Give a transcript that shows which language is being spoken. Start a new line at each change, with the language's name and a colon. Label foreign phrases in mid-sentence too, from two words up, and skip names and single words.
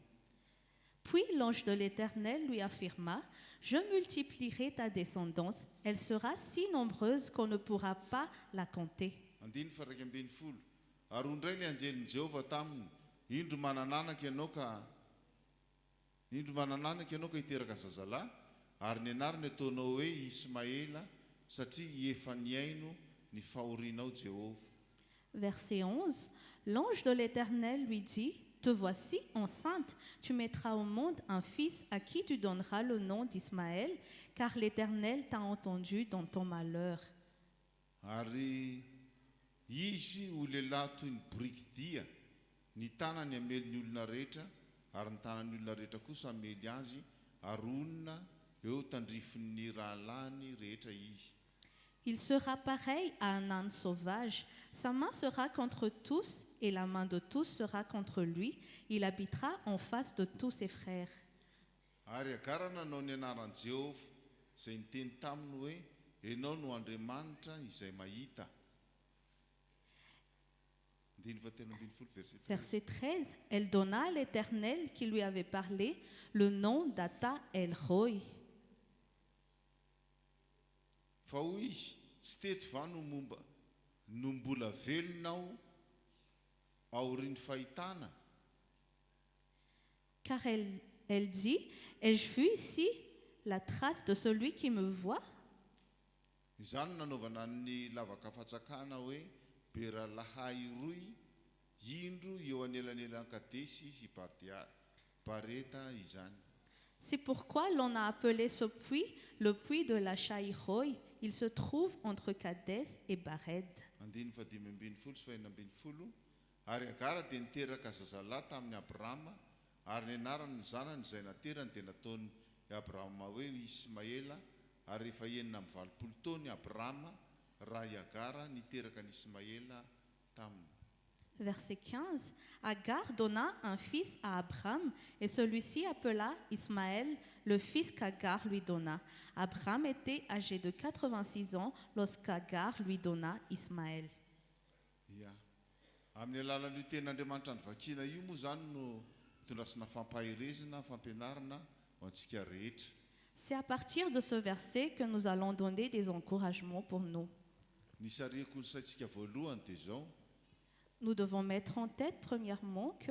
French: Puis l'ange de l'Éternel lui affirma, je multiplierai ta descendance, elle sera si nombreuse qu'on ne pourra pas la compter.
Malagasy: Andiny faraiky ambin'ny folo. Ary indray ny anjelin'i Jehovah taminy, indro manananaka ianao ka hiteraka zazalahy, ary ny anarany ataonao hoe Ismaela satria efa niaino ny fahorianao Jehovah.
French: Verset 11, l'ange de l'Éternel lui dit, te voici enceinte, tu mettras au monde un fils à qui tu donneras le nom d'Ismaël, car l'Éternel t'a entendu dans ton malheur.
Malagasy: Ary izy ho lehilahy toy ny biriky dia, ny tanany amely ny olona rehetra, ary ny tanan'ny olona rehetra kosa amely azy, ary onona eo tandrifin'ny rahalahiny rehetra izy.
French: Il sera pareil à un âne sauvage, sa main sera contre tous et la main de tous sera contre lui, il habitera en face de tous ses frères.
Malagasy: Ary agarana anao ny anaran'i Jehovah izay niteny taminy hoe ianao no Andriamanitra izay mahita.
French: Verset 13, elle donna à l'Éternel qui lui avait parlé le nom d'Ata El-Roi.
Malagasy: Fa hoy izy tsy teto va no mbola velonao aorian'ny fahitana.
French: Car elle dit, ai-je vu ici la trace de celui qui me voit?
Malagasy: Izany nanaovana ny lavaka fatsakana hoe Beralahay roy indro eo anelanelan'ny Kadesy sy Bareta izany.
French: C'est pourquoi l'on a appelé ce puits le puits de la Shai-Roi. Il se trouve entre Kadès et Bared.
Malagasy: Andiny fa 5:20 sy 2:20. Ary Agara dia niteraka zazalahy tamin'ny Abrahama, ary ny anarany zanany izay naterany dia nataony Abrahama hoe Ismaela, ary efa enina amby 20 taona Abrahama raha i Agara niteraka ny Ismaela taminy.
French: Verset 15. Agar donna un fils à Abraham et celui-ci appela Ismaël, le fils qu'Agar lui donna. Abraham était âgé de 86 ans lorsqu'Agar lui donna Ismaël. Ya.
Malagasy: Amin'ny alalan'io ten'Andriamanitra ny vakina io moa zany no itondrasana fampahirezana, fampianarana ho antsika rehetra.
French: C'est à partir de ce verset que nous allons donner des encouragements pour nous.
Malagasy: Ny sarihako ny saintsika voalohany dia zao.
French: Nous devons mettre en tête premièrement que